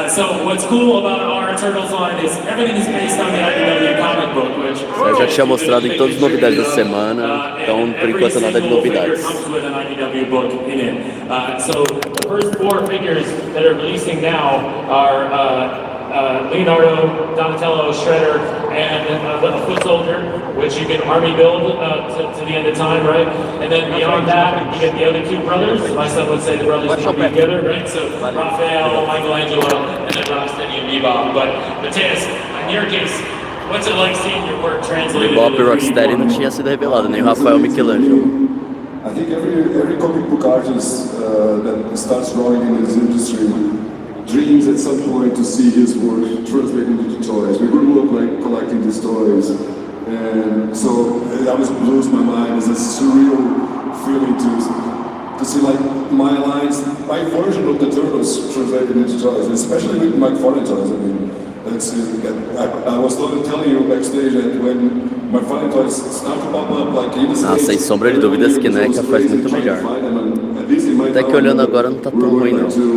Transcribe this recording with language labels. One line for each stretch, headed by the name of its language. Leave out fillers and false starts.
English: So what's cool about our Turtles line is everything is based on the IDW comic book, which
Portuguese: Eu já tinha mostrado em todas as novidades da semana, então por enquanto nada de novidades.
English: Comes with an IDW book in it. So the first 4 figures that are releasing now are Leonardo, Donatello, Shredder, and a foot soldier, which you can army build to the end of time, right? And then beyond that, you get the other two brothers. My son would say the brothers come together, right? So Raphael, Michelangelo, and then Rocksteady and Bebop. But Mateus, in your case, what's it like seeing your work translated?
Portuguese: Bebop e Rocksteady não tinha sido revelado, nem o Rafael Michelangelo.
English: I think every comic book artist that starts drawing in this industry dreams at some point to see his work translated into toys. We grew up like collecting these toys, and so it always blows my mind. It's a surreal feeling to see like my lines, my version of the Turtles translated into toys, especially with McFarlane toys. I mean, I was telling you backstage that when McFarlane toys start to pop up like in the
Portuguese: Ah, sem sombra de dúvidas que NECA faz muito melhor. Até que olhando agora não tá tão ruim não.